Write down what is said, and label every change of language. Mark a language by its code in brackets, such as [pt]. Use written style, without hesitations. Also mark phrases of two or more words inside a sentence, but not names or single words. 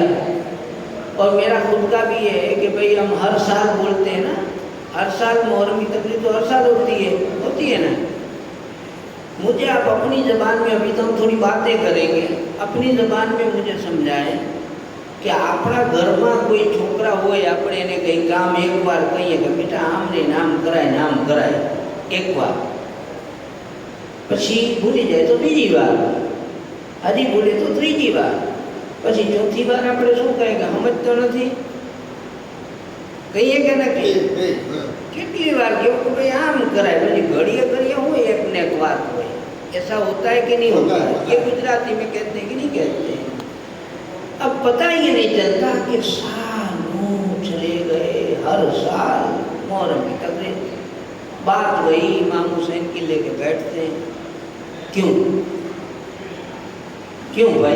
[ur] اور میرا خود کا بھی یہ ہے کہ بھئی ہم ہر سال بولتے ہیں نا، ہر سال محرم کی تقریر تو ہر سال ہوتی ہے نا۔ مجھے آپ اپنی زبان میں، ابھی تو ہم تھوڑی باتیں کریں گے، اپنی زبان میں مجھے سمجھائیں کہ [gu] આપણા ઘરમાં કોઈ છોકરા હોય આપણે એને કંઈ કામ એકવાર કહીએ કે બેટા આમ ને આમ કરાય એક વાર, પછી ભૂલી જાય તો બીજી વાર, હજી ભૂલે તો ત્રીજી વાર, પછી ચોથી વાર આપણે શું કહે કે સમજતો નથી, કહીએ કે ના કહીએ? કેટલી વાર કેવું કે ભાઈ આમ કરાય, પછી ઘડીએ કરીએ હોય એક ને એક વાત હોય, [ur] ایسا ہوتا ہے کہ نہیں ہوتا ہے? یہ گجراتی میں کہتے ہیں کہ نہیں کہتے ہیں؟ اب پتہ ہی نہیں چلتا کہ سالوں چلے گئے، ہر سال محرم کی تقریر بات وہی امام حسین کی لیکے بیٹھتے ہیں. کیوں کیوں بھائی?